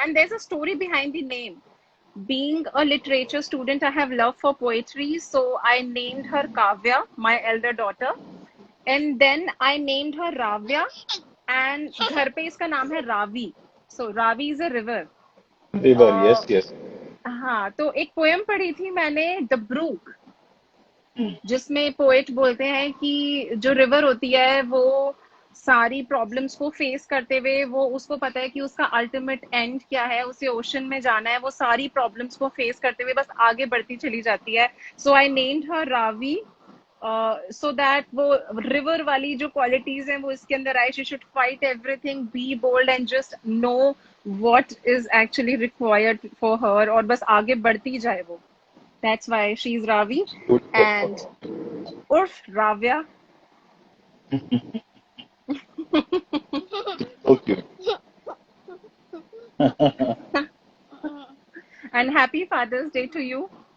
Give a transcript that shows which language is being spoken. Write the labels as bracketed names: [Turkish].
[English] And there's a story behind the name. Being a literature student, I have love for poetry, so I named her Kavya, my elder daughter. And then I named her Ravya, and [Hindi] घर पे इसका नाम है Ravi. [English] So Ravi is a river. River. Uh, yes yes. [Hindi] हाँ, तो एक poem पढ़ी थी मैंने, द ब्रूक, जिसमें पोएट बोलते हैं कि जो रिवर होती है वो सारी प्रॉब्लम्स को फेस करते हुए, वो उसको पता है कि उसका अल्टीमेट एंड क्या है, उसे ओशन में जाना है, वो सारी प्रॉब्लम्स को फेस करते हुए बस आगे बढ़ती चली जाती है। [English] so I named her Ravi, so that [Hindi] वो रिवर वाली जो क्वालिटीज हैं वो इसके अंदर आए। [English] she should fight everything, be bold and just know what is actually required for her, [Hindi] और बस आगे बढ़ती जाए वो। [English] That's why she's Ravi and Urf Ravya. Okay. And happy Father's Day to you.